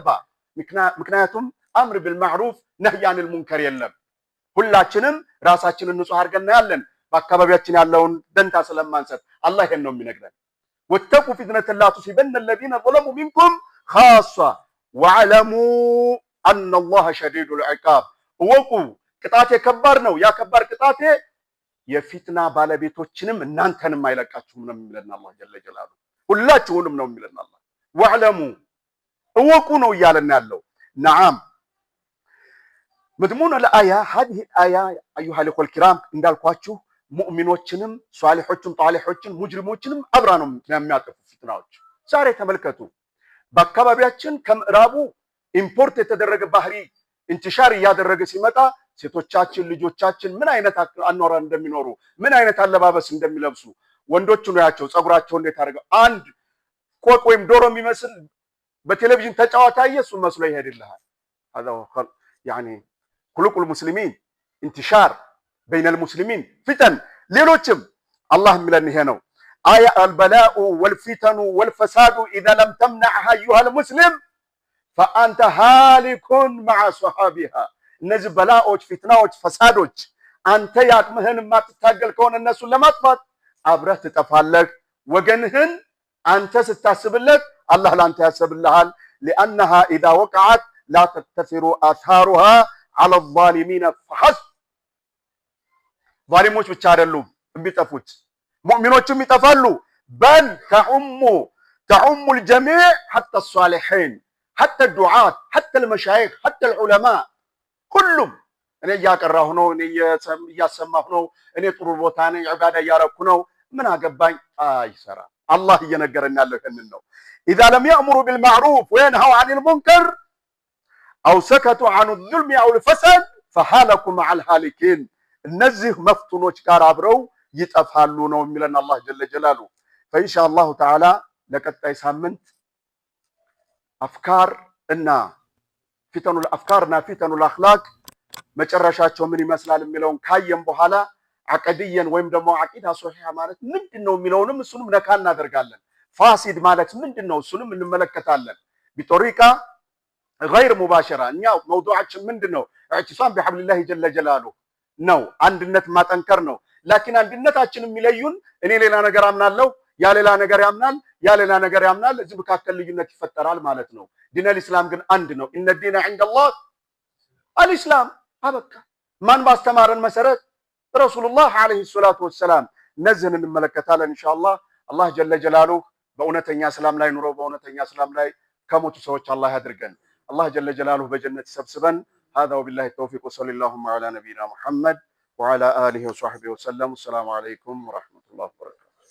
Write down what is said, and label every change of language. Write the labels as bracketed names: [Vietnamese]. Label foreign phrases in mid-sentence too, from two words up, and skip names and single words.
[Amharic] ምክንያቱም [Arabic] أمر بالمعروف نهي عن المنكر [Amharic] የለም። ሁላችንም ራሳችንን ንጹህ አድርገን ያለን በአካባቢያችን ያለውን ደንታ ስለማንሰጥ አላህ ይሄን ነው የሚነግረን። [Arabic] واتقوا فتنة لا تصيبن الذين ظلموا منكم خاصة واعلموا أن الله شديد العقاب [Amharic] እወቁ ቅጣቴ ከባድ ነው። ያ ከባድ ቅጣቴ የፊትና ባለቤቶችንም እናንተንም አይለቃችሁም ነው የሚለን አላህ [Arabic] جل جلاله። [Amharic] ሁላችሁንም ነው የሚለን አላህ። ወዕለሙ እወቁ ነው እያለን ያለው። [Arabic] نعم مضمون الآية هذه الآية أيها الأخوة الكرام [Amharic] እንዳልኳችሁ ሙእሚኖችንም ሷሊሖችን ጣሊሖችን ሙጅሪሞችንም አብራ ነው የሚያጠፉ ፊትናዎች። ዛሬ ተመልከቱ በአካባቢያችን ከምዕራቡ ኢምፖርት የተደረገ ባህሪ ኢንቲሻር እያደረገ ሲመጣ ሴቶቻችን ልጆቻችን ምን አይነት አኗኗር እንደሚኖሩ ምን አይነት አለባበስ እንደሚለብሱ ወንዶቹ ነው ያቸው ጸጉራቸው እንዴት አድርገው አንድ ቆቅ ወይም ዶሮ የሚመስል በቴሌቪዥን ተጫዋታ እየሱ መስሎ ይሄድልሃል። [Arabic] هذا يعني خلق المسلمين انتشار بين المسلمين فتن [Amharic] ሌሎችም አላህ የሚለን ይሄ ነው። [Arabic] آية البلاء والفتن والفساد إذا لم تمنعها أيها المسلم فأنت هالك مع صحابها [Amharic] እነዚህ በላዎች ፊትናዎች ፈሳዶች አንተ ያቅምህን ማትታገል ከሆነ እነሱን ለማጥፋት አብረህ ትጠፋለህ። ወገንህን አንተ ስታስብለት አላህ ላንተ ያስብልሃል። [Arabic] لأنها إذا وقعت لا تكتثر آثارها على الظالمين فحسب [Amharic] ظالሞች ብቻ አይደሉም የሚጠፉት ሙእሚኖችም ይጠፋሉ። [Arabic] بل تعم الجميع حتى الصالحين حتى الدعاة حتى المشايخ حتى العلماء [Amharic] ሁሉም እኔ እያቀራሁ ነው፣ እኔ እያሰማሁ ነው፣ እኔ ጥሩ ቦታ ነኝ፣ ዒባዳ እያረኩ ነው፣ ምን አገባኝ አይሰራ። አላህ እየነገረን ያለው ይሄንን ነው። [Arabic] إذا لم يأمروا بالمعروف وينهوا عن المنكر أو سكتوا عن الظلم أو الفساد فهلكوا مع الهالكين [Amharic] እነዚህ መፍቱኖች ጋር አብረው ይጠፋሉ ነው የሚለን አላህ [Arabic] جل جلاله። فإنشاءالله تعالى [Amharic] ለቀጣይ ሳምንት አፍካር እና [Arabic] فتن الأفكار وفتن الأخلاق [Amharic] መጨረሻቸው ምን ይመስላል የሚለውን ካየን በኋላ አቀድየን ወይም ደግሞ [Arabic] عقيدة صحيحة [Amharic] ማለት ምንድነው የሚለውንም እሱንም ነካ እናደርጋለን። ፋሲድ ማለት ምንድነው እሱንም እንመለከታለን። ቢጦሪቃ [Arabic] غير مباشرة [Amharic] እኛ መውዱዓችን ምንድነው? [Arabic] اعتصام بحبل الله جل جلاله [Amharic] ነው፣ አንድነት ማጠንከር ነው። ላኪን አንድነታችን የሚለዩን እኔ ሌላ ነገር አምናለሁ፣ ያ ሌላ ነገር ያምናል፣ ያ ሌላ ነገር ያምናል። እዚህ መካከል ልዩነት ይፈጠራል ማለት ነው። [Arabic] دين الإسلام [Amharic] ግን አንድ ነው። [Arabic] إن الدين عند الله الإسلام። [Amharic] አበቃ። ማን ባስተማረን መሰረት [Arabic] رسول الله عليه الصلاة والسلام። [Amharic] እነዚህን እንመለከታለን ኢንሻአላህ። አላህ [Arabic] جل جلاله [Amharic] በእውነተኛ እስላም ላይ ኑሮ በእውነተኛ እስላም ላይ ከሞቱ ሰዎች አላህ ያድርገን። አላህ [Arabic] جل جلاله [Amharic] በጀነት ይሰብስበን። [Arabic] هذا وبالله التوفيق وصلى اللهم على نبينا محمد وعلى آله وصحبه وسلم. السلام عليكم ورحمة الله وبركاته.